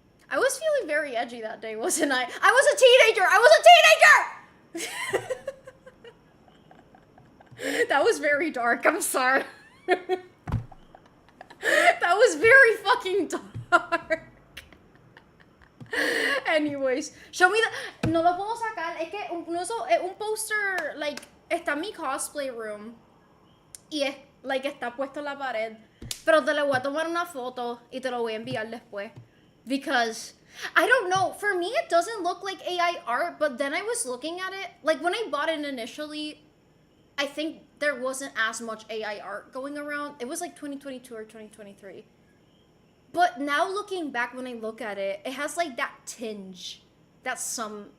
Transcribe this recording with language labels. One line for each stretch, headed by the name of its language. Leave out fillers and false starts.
English: I was feeling very edgy that day, wasn't I? I was a teenager! That was very dark, I'm sorry. That was very fucking dark. Anyways, show me the...
Spanish: No lo puedo sacar, es que un poster, está en mi cosplay room. Y está puesto en la pared. Pero te le voy a tomar una foto y te lo voy a enviar después.
English: because I don't know. For me, it doesn't look like AI art, but then I was looking at it. Like, when I bought it initially, I think there wasn't as much AI art going around. It was like 2022 or 2023. But now looking back, when I look at it, it has like that tinge that some...